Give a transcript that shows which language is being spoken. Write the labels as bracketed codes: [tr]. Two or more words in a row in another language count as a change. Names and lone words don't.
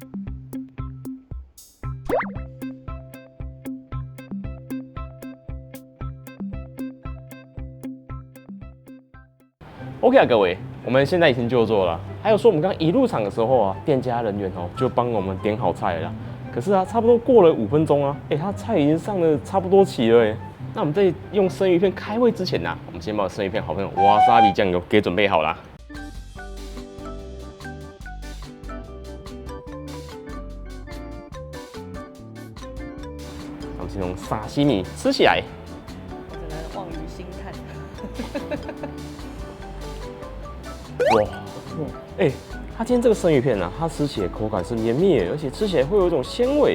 [zh] OK 啊，各位，我們现在已经就座了。還有說，我们剛一入場的時候啊，店家人員就幫我們點好菜了。可是啊，差不多過了5分鐘啊，他菜已經上了差不多齊了。那我們在用生魚片開胃之前呢，我們先把生魚片好朋友瓦薩比醬油給準備好了。我們先從沙西米吃起來。我只能望於心看。哇，它今天这個生魚片啊，它吃起來口感是綿密的，而且吃起來會有一種鮮味。